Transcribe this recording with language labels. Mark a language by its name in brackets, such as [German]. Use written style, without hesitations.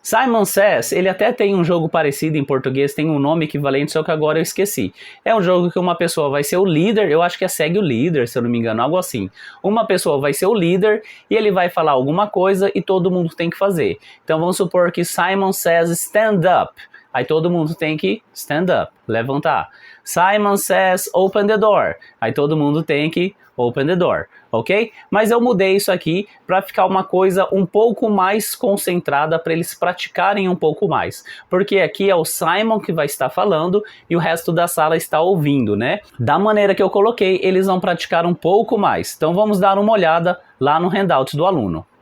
[Portuguese] Simon Says, ele até tem um jogo parecido em português, tem um nome equivalente, só que agora eu esqueci. É um jogo que uma pessoa vai ser o líder, eu acho que é segue o líder, se eu não me engano, algo assim. Uma pessoa vai ser o líder e ele vai falar alguma coisa e todo mundo tem que fazer. Então vamos supor que [English] Simon Says stand up. [Portuguese] Aí todo mundo tem que [English] stand up, [Portuguese] levantar. [English] Simon Says open the door. [Portuguese] Aí todo mundo tem que [English] open the door, [Portuguese] ok? Mas eu mudei isso aqui para ficar uma coisa um pouco mais concentrada para eles praticarem um pouco mais. Porque aqui é o Simon que vai estar falando e o resto da sala está ouvindo, né? Da maneira que eu coloquei, eles vão praticar um pouco mais. Então vamos dar uma olhada lá no handout do aluno.